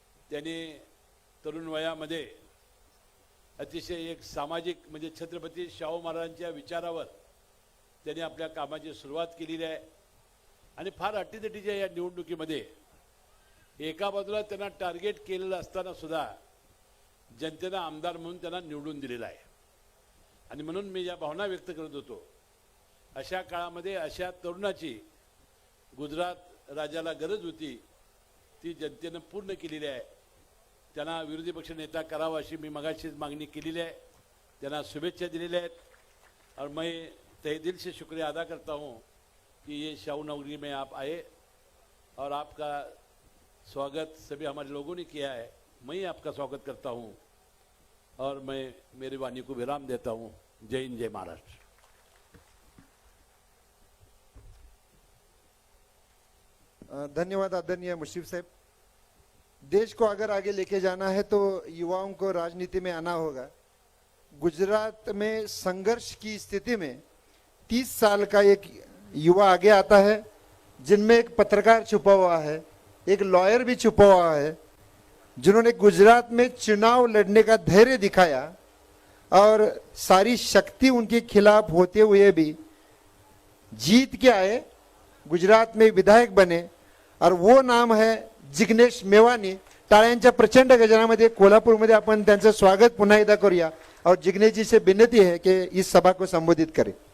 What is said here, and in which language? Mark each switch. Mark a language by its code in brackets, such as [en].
[mr] त्यांनी तरुण वयामध्ये अतिशय एक सामाजिक म्हणजे छत्रपती शाहू महाराजांच्या विचारावर त्यांनी आपल्या कामाची सुरुवात केलेली आहे आणि फार अटीतटीच्या या निवडणुकीमध्ये एका बाजूला त्यांना टार्गेट केलेलं असताना सुद्धा जनतेनं आमदार म्हणून त्यांना निवडून दिलेला आहे आणि म्हणून मी या भावना व्यक्त करत होतो. अशा काळामध्ये अशा तरुणाची गुजरात राज्याला गरज होती, ती जनतेनं पूर्ण केलेली आहे. त्यांना विरोधी पक्ष नेता करावा अशी मी मगाशीच मागणी केलेली आहे. त्यांना शुभेच्छा दिलेल्या आहेत [hi] और मैं तहे दिल से शुक्रिया अदा करता हूँ कि ये शाहू नगरी में आप आए और आपका स्वागत सभी हमारे लोगों ने किया है. मैं ही आपका स्वागत करता हूँ और मैं मेरी वाणी को विराम देता हूँ. जय हिंद, जय महाराष्ट्र. धन्यवाद आदरणीय मुश्रीफ साहब. देश को अगर आगे लेके जाना है तो युवाओं को राजनीति में आना होगा. गुजरात में संघर्ष की स्थिति में 30 साल का एक युवा आगे आता है, जिनमें एक पत्रकार छुपा हुआ है, एक लॉयर भी छुपा हुआ है, जिन्होंने गुजरात में चुनाव लड़ने का धैर्य दिखाया और सारी शक्ति उनके खिलाफ होते हुए भी जीत के आए, गुजरात में विधायक बने और वो नाम है जिग्नेश मेवानी. [mr] टाळ्यांच्या प्रचंड गजरामध्ये कोल्हापूरमध्ये आपण त्यांचं स्वागत पुन्हा एकदा करूया [hi] और जिग्नेश जी से विनती है कि इस सभा को संबोधित करें.